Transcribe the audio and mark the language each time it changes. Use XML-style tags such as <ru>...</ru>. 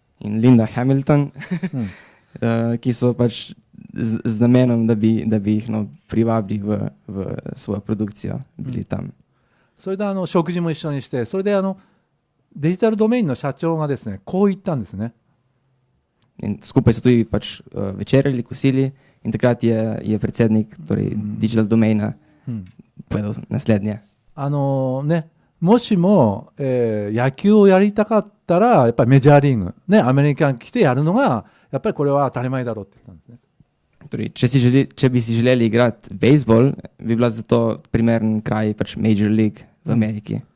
<sl>in Linda Hamilton ki so pač z namenom, da bi jih privabili v svojo produkcijo, bili tam.</sl> <ja>それで食事も一緒にして、それでデジタルドメインの社長がですね、こう言ったんですね。</ja> <sl>In skupaj so tudi pač večerjali, kosili in takrat je predsednik torej Digital Domaina povedal naslednje.</sl> <ja>ね、もしも、野球をやりたかったらやっぱりメジャーリーグ、ね、アメリカに来てやるのがやっぱりこれは当たり前だろうって言ったんですね。</ja> <sl>Torej, če bi si želeli igrati bejzbol, bi bila za to primeren kraj pač Major League v Ameriki.</sl>